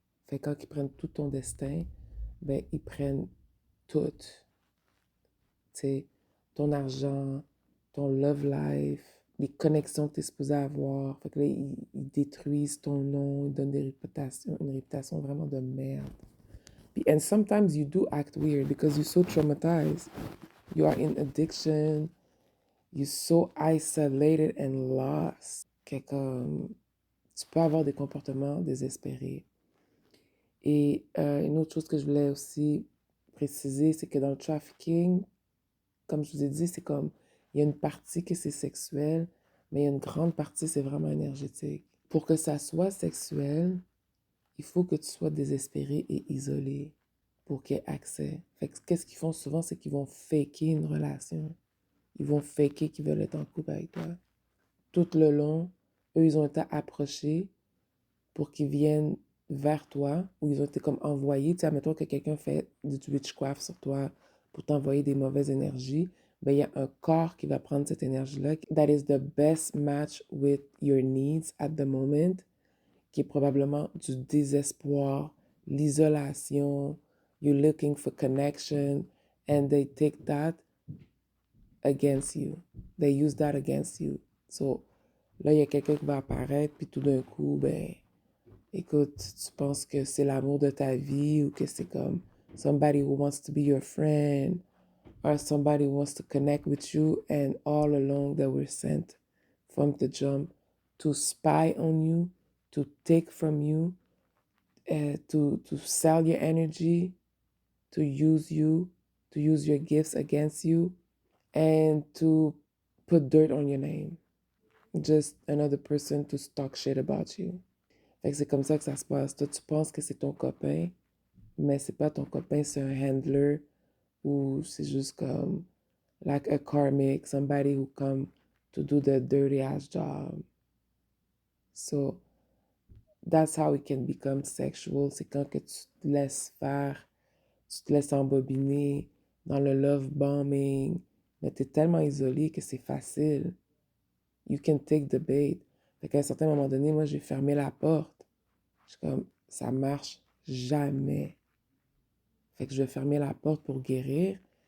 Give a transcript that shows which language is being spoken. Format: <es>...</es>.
<fr>Fait que quand ils prennent tout ton destin, ben ils prennent tout. Tu sais, ton argent, ton love life, les connexions que tu es supposé avoir. Fait que là, ils détruisent ton nom, ils donnent une réputation vraiment de merde. Puis,</fr> <en>and sometimes you do act weird because you're so traumatized. You are in addiction. You're so isolated and lost.</en> <fr>Que comme tu peux avoir des comportements désespérés. Et une autre chose que je voulais aussi préciser, c'est que dans le trafficking, comme je vous ai dit, c'est comme, il y a une partie que c'est sexuel, mais il y a une grande partie, c'est vraiment énergétique. Pour que ça soit sexuel, il faut que tu sois désespéré et isolé pour qu'il y ait accès. Fait que qu'est-ce qu'ils font souvent, c'est qu'ils vont faker une relation. Ils vont faker qu'ils veulent être en couple avec toi. Tout le long, eux, ils ont été approchés pour qu'ils viennent vers toi, ou ils ont été comme envoyés. Tu sais, admettons que quelqu'un fait du witchcraft sur toi pour t'envoyer des mauvaises énergies, ben il y a un corps qui va prendre cette énergie-là.</fr> <en>That is the best match with your needs at the moment,</en> <fr>qui est probablement du désespoir, l'isolation,</fr> <en>you're looking for connection, and they take that against you. They use that against you. So,</en> <fr>là, il y a quelqu'un qui va apparaître, puis tout d'un coup, ben, écoute, tu penses que c'est l'amour de ta vie ou que c'est comme</fr> <en>somebody who wants to be your friend or somebody who wants to connect with you, and all along they were sent from the jump to spy on you, to take from you, to sell your energy, to use you, to use your gifts against you, and to put dirt on your name. Just another person to talk shit about you.</en> <fr>Fait que c'est comme ça que ça se passe. Toi, tu penses que c'est ton copain, mais c'est pas ton copain, c'est un handler ou c'est juste comme</fr> <en>like a karmic, somebody who come to do the dirty ass job. So that's how it can become sexual.</en> <fr>C'est quand que tu te laisses faire, tu te laisses embobiner dans le love bombing, mais t'es tellement isolé que c'est facile.</fr> <en>You can take the bait.</en> <fr>Fait qu'à un certain moment donné, moi, j'ai fermé la porte. Je suis comme, ça marche jamais. Fait que je vais fermer la porte pour guérir.</fr>